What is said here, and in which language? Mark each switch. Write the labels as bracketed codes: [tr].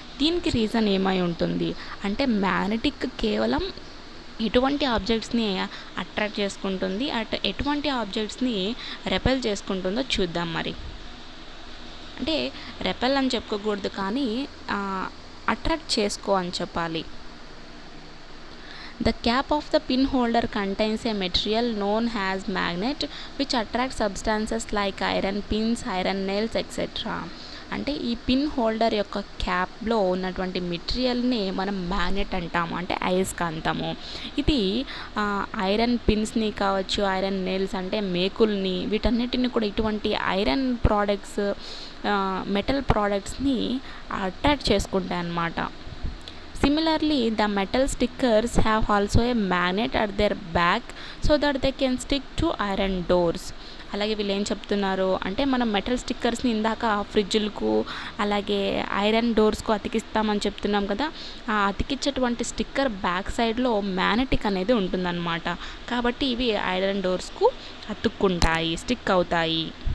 [te] దీనికి రీజన్ ఏమై ఉంటుంది అంటే, మ్యాగ్నెటిక్ కేవలం ఎటువంటి ఆబ్జెక్ట్స్ని అట్రాక్ట్ చేసుకుంటుంది, ఎటువంటి ఆబ్జెక్ట్స్ని రెపెల్ చేసుకుంటుందో చూద్దాం. మరి అంటే రెపెల్ అని చెప్పుకోకూడదు, కానీ అట్రాక్ట్ చేసుకో అని చెప్పాలి. [en] The cap of the pin holder contains a material known as magnet which attracts substances like iron pins, iron nails, etc. [te] అంటే ఈ పిన్ హోల్డర్ యొక్క క్యాప్లో ఉన్నటువంటి మెటీరియల్ని మనం మ్యాగ్నెట్ అంటాము, అంటే అయస్కాంతము. ఇది ఐరన్ పిన్స్ని కావచ్చు, ఐరన్ నెయిల్స్ అంటే మేకుల్ని, వీటన్నిటిని కూడా ఇటువంటి ఐరన్ ప్రోడక్ట్స్, మెటల్ ప్రోడక్ట్స్ని అట్రాక్ట్ చేసుకుంటాయి అన్నమాట. [en] Similarly, the metal stickers have also a magnet at their back so that they can stick to iron doors. [te] అలాగే వీళ్ళు ఏం చెప్తున్నారు అంటే, మనం మెటల్ స్టిక్కర్స్ని ఇందాక ఫ్రిడ్జ్లకు అలాగే ఐరన్ డోర్స్కు అతికిస్తామని చెప్తున్నాం కదా, ఆ అతికించేటువంటి స్టిక్కర్ బ్యాక్ సైడ్లో మ్యాగ్నెటిక్ అనేది ఉంటుందన్నమాట. కాబట్టి ఇవి ఐరన్ డోర్స్కు అతుక్కుంటాయి, స్టిక్ అవుతాయి.